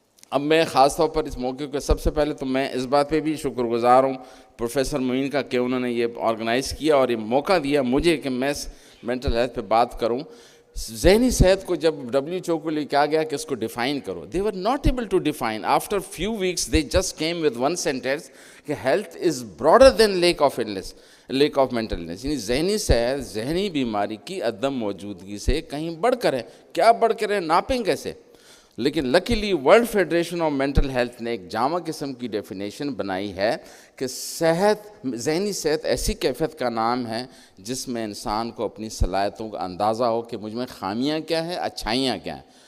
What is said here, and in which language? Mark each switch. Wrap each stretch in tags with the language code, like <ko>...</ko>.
<ur>اب میں خاص طور پر اس موقع کو سب سے پہلے تو میں اس بات پہ بھی شکر گزار ہوں پروفیسر معین کا کہ انہوں نے یہ آرگنائز کیا اور یہ موقع دیا مجھے کہ میں مینٹل ہیلتھ پہ بات کروں. ذہنی صحت کو جب WHO کو لے کے آ گیا کہ اس کو ڈیفائن کرو,</ur> <en>they were not able to define. After few weeks they just came with one sentence کہ health is broader than lack of illness, lack of mental illness.</en> <ur>یعنی ذہنی صحت ذہنی بیماری کی عدم موجودگی سے کہیں بڑھ کر ہے. کیا بڑھ کر ہے, ناپیں کیسے؟ لیکن luckily world federation of mental health نے ایک جامع قسم کی ڈیفینیشن بنائی ہے کہ صحت, ذہنی صحت ایسی کیفیت کا نام ہے جس میں انسان کو اپنی صلاحیتوں کا اندازہ ہو کہ مجھ میں خامیاں کیا ہیں, اچھائیاں کیا ہیں.</ur>